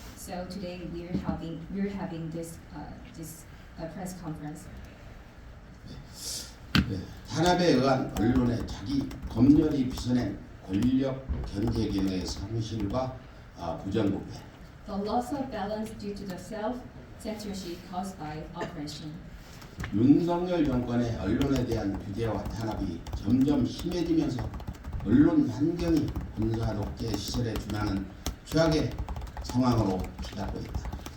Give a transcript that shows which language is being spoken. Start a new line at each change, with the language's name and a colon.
English: So today we're having this press conference.
Korean: 탄압에 의한 언론의 자기 검열이 빚어낸 권력 견제 기능의 상실과 부정부패.
English: The loss of balance due to the self-censorship caused by oppression.
Korean: 윤석열 정권의 언론에 대한 규제와 탄압이 점점 심해지면서 언론 환경이 군사 독재 시설에 준하는 최악의 상황으로 치닫고 있다.